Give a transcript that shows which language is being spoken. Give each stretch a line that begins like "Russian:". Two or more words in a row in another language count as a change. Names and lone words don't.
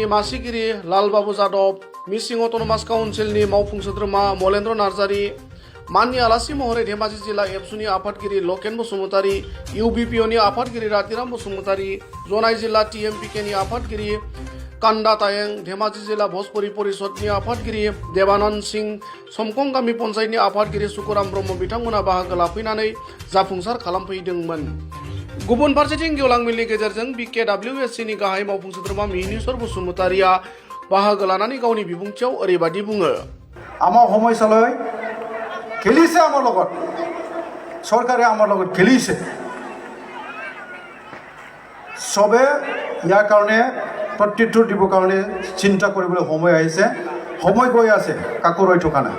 Bodo: मासिगिरि लालबाबु जादव, मिसिं अट'नमास काउन्सिलनि मावफुं सोद्रोमा मलेन्द्र नार्जारि, माननि आलासि महरै धेमाजि जिल्ला एबसुनि आफादगिरि लकेन बसुमतारी, इउबिपिअनि आफादगिरि रातिराम बसुमतारी, जनाय जिल्ला टिएमपिकेनि आफादगिरि कान्दा तायें, धेमाजि जिल्ला भोजपुरि परिषदनि आफादगिरि देबानन्द सिंह, समखं गामि पन्चायतनि आफादगिरि सुकुराम ब्रह्म बिथांमोना बाहागो लाफैनानै जाफुंसार खालामफैदोंमोन। गुबुन फारसेथिं गेवलां मेलनि गेजेरजों बिकेडब्लिउएससिनि गाहाय मावफुं सोद्रोमा मिहिनीश्वर बसुमतारीया बाहागो लानानै गावनि बिबुंथियाव ओरैबायदि बुङो।
Assamese: আমাৰ সমস্যালৈ খেলিছে, আমাৰ লগত চৰকাৰে আমাৰ লগত খেলিছে। চবে ইয়াৰ কাৰণে প্ৰত্যুত্তৰ দিবৰ কাৰণে চিন্তা কৰিবলৈ সময় আহিছে, সময় গৈ আছে, কাকো ৰৈ থকা নাই।